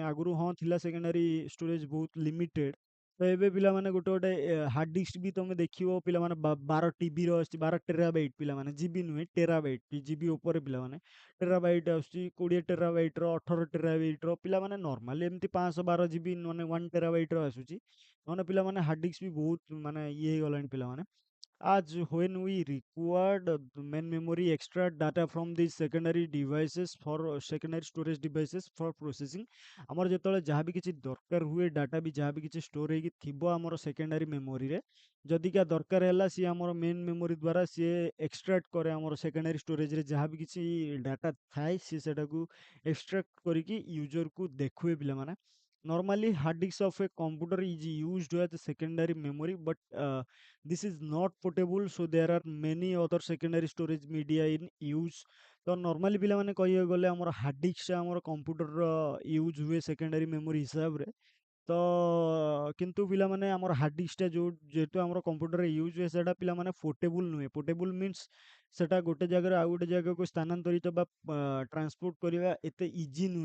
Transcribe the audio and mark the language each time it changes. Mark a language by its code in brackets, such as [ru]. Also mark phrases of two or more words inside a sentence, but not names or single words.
[or] ଆଗରୁ ହଁ ଥିଲା [en] secondary storage [or] ବହୁତ ଲିମିଟେଡ୍। ତ ଏବେ ପିଲାମାନେ ଗୋଟେ ଗୋଟେ [en] hard disk [or] ବି ତମେ ଦେଖିବ ପିଲାମାନେ 12 TB ର ଆସୁଛି, 12 ଟେରାବାଇଟ୍ ପିଲାମାନେ, ଜିବି ନୁହେଁ ଟେରାବାଇଟ୍, ଜିବି ଉପରେ ପିଲାମାନେ ଟେରାବାଇଟ୍ ଆସୁଛି, 20 ଟେରାବାଇଟ୍ର, 18 ଟେରାବାଇଟ୍ର ପିଲାମାନେ ନର୍ମାଲି ଏମିତି 512 GB ମାନେ 1 ଟେରାବାଇଟ୍ର ଆସୁଛି। ମାନେ ପିଲାମାନେ [en] hard disk [or] ବି ବହୁତ ମାନେ ଇଏ ହେଇଗଲାଣି ପିଲାମାନେ। [en] As when we required main memory extract data from these secondary devices for secondary storage devices for processing। [or] ଆମର ଯେତେବେଳେ ଯାହା ବି କିଛି ଦରକାର ହୁଏ, ଡାଟା ବି ଯାହା ବି କିଛି ଷ୍ଟୋର ହେଇକି ଥିବ ଆମର [en] secondary memoryre, [or] ଯଦିକା ଦରକାର ହେଲା ସିଏ ଆମର [en] main memory [or] ଦ୍ୱାରା ସିଏ ଏକ୍ସଟ୍ରାକ୍ଟ କରେ। ଆମର [en] secondary storagere [or] ଯାହା ବି କିଛି ଡାଟା ଥାଏ ସିଏ ସେଟାକୁ ଏକ୍ସଟ୍ରାକ୍ଟ କରିକି ୟୁଜରକୁ ଦେଖୁଏ ପିଲାମାନେ। [en] Normally, hard disk of a computer is used as a secondary memory, but this is not portable, so there are many other secondary storage media in use। [or] ତ ନର୍ମାଲି ପିଲାମାନେ କହିବାକୁ ଗଲେ ଆମର [en] hard diskta [or] ଆମର କମ୍ପ୍ୟୁଟରର ୟୁଜ୍ ହୁଏ [en] secondary memory [or] ହିସାବରେ। ତ କିନ୍ତୁ ପିଲାମାନେ ଆମର [en] hard diskta [or] ଯୋଉ ଯେହେତୁ ଆମର କମ୍ପ୍ୟୁଟରରେ ୟୁଜ୍ ହୁଏ, ସେଇଟା ପିଲାମାନେ ପୋର୍ଟେବୁଲ୍ ନୁହେଁ। [en] portable means [or] ସେଟା ଗୋଟେ ଜାଗାରୁ ଆଉ ଗୋଟେ ଜାଗାକୁ ସ୍ଥାନାନ୍ତରିତ ବା ଟ୍ରାନ୍ସପୋର୍ଟ କରିବା ଏତେ ଇଜି ନୁହେଁ।